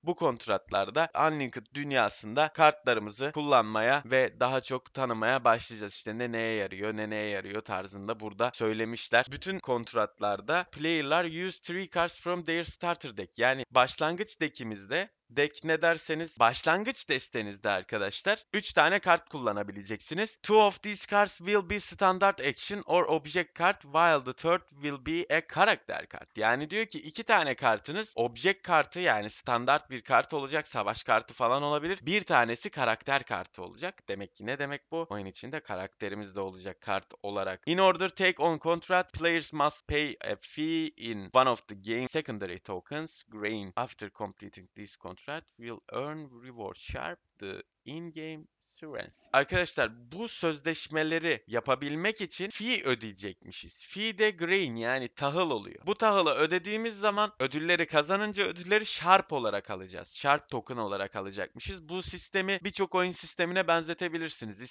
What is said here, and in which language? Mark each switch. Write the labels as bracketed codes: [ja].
[tr] Bu kontratlarda Unlinked dünyasında kartlarımızı kullanmaya ve daha çok tanımaya başlayacağız. İşte ne neye yarıyor, ne neye yarıyor tarzında burada söylemişler. Bütün kontratlarda player'lar [en] use 3 cards from their starter deck. [tr] Yani başlangıç deck'imizde, deck ne derseniz başlangıç destenizde arkadaşlar 3 tane kart kullanabileceksiniz. [en] Two of these cards will be standard action or object card while the third will be a character card. [tr] Yani diyor ki 2 tane kartınız object kartı, yani standart bir kart olacak. Savaş kartı falan olabilir. Bir tanesi karakter kartı olacak. Demek ki ne demek bu? Oyun içinde karakterimiz de olacak kart olarak. [en] In order to take on contract, players must pay a fee in one of the game secondary tokens. Grain. After completing this contract will earn reward sharp the in-game currency. [tr] Arkadaşlar bu sözleşmeleri yapabilmek için fee ödeyecekmişiz. Fee de grain, yani tahıl oluyor. Bu tahılı ödediğimiz zaman ödülleri kazanınca ödülleri sharp olarak alacağız. Sharp token olarak alacakmışız. Bu sistemi birçok oyun sistemine benzetebilirsiniz.